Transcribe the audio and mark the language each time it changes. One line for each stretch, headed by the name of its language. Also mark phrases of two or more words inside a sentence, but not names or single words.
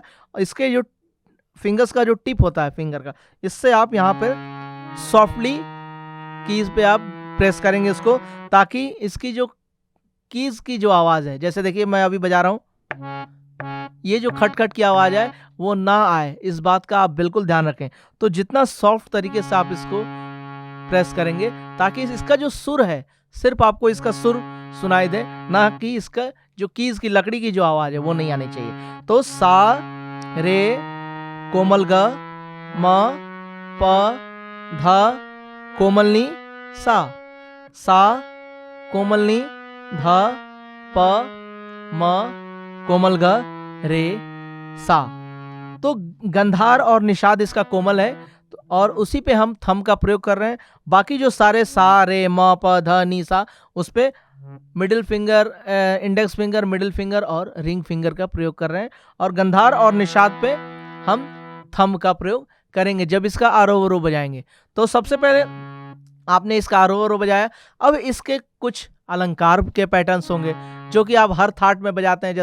Hindi: इसके जो फिंगर्स का जो टिप होता है फिंगर का, इससे आप यहाँ पे
English: softly keys
Hindi: पे आप प्रेस करेंगे इसको, ताकि इसकी जो कीज की जो आवाज है, जैसे देखिए मैं अभी बजा रहा हूं, ये जो खटखट की आवाज है वो ना आए, इस बात का आप बिल्कुल ध्यान रखें। तो जितना सॉफ्ट तरीके से आप इसको प्रेस करेंगे ताकि इसका जो सुर है सिर्फ आपको इसका सुर सुनाई दे, ना कि इसका जो कीज की लकड़ी की जो आवाज है वो नहीं आनी चाहिए। तो सा रे कोमल ग म प ध कोमल नी सा, सा कोमल नी ध प म कोमल ग रे सा। तो गंधार और निषाद इसका कोमल है, और उसी पे हम थंब का प्रयोग कर रहे हैं। बाकी जो सारे सा रे म प ध नी सा, उस पे
English: middle finger, index finger, middle finger
Hindi: और
English: ring finger
Hindi: का प्रयोग कर रहे हैं। और गंधार और निषाद पे हम थंब का प्रयोग करेंगे जब इसका आरोह अवरोह बजाएंगे। तो सबसे पहले आपने इसका आरोह अवरोह बजाया। अब इसके कुछ अलंकार के पैटर्न्स होंगे जो कि आप हर थाट में बजाते हैं।